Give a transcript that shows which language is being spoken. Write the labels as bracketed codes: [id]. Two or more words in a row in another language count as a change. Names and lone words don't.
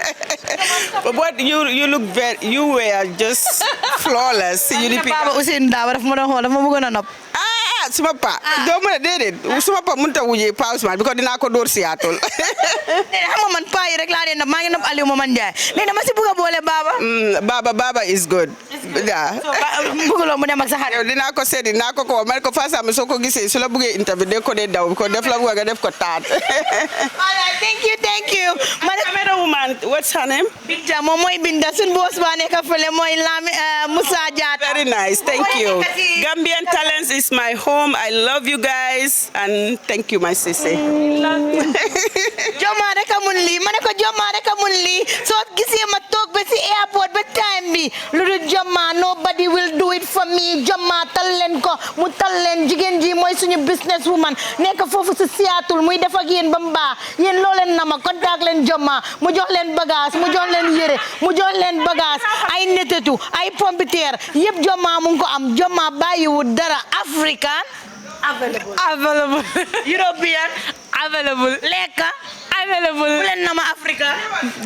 [en] But you were just flawless. UDP [wo] Baba Ousainou Darboe daf ma doon xool daf ma bëggoon a nopp. Suma pa do ma déedéet suma pa mënta wujee pa Ousmane because dinaa ko door Seattle. Xam nga man pa yi rek laa dee nopp maa ngi nopp Aliou Momane Ndiaye léegi dama si bëgg a boole Baba [en] is good. Yeah. [wo] Bëgguloo mu dem ak sa xarit. Dinaa ko seeti dinaa ko man ko fa sama soo ko gisee su la bëggee interview de ko dee daw ko def la bëgg nga def ko taat. [en] Thank you. Camera woman, what's her name? [wo] Binta moom mooy Binta suñu boss ba nekk fële mooy Lami Moussa Diatta. [en] Very nice, thank you. Gambian Talents is my home. I love you guys and thank you my sister. [wo] Joma rek a mun lii ma ne ko Joma rek a mun lii soo gisee ma toog ba si airport ba time bi lu dul Joma [en] nobody will do it for me. [wo] Joma tal leen ko mu tal leen jigéen ji mooy suñu [en] business woman [wo] nekk foofu si Seattle muy def ak yéen ba mu baax yéen loo leen nama contact leen Joma mu jox leen bagage mu jox leen yére mu jox leen bagage ay netetu ay pompiteer yëpp Joma mu ngi ko am Joma bàyyiwul dara [en] African available European available [wo] Leka available leen nama Africa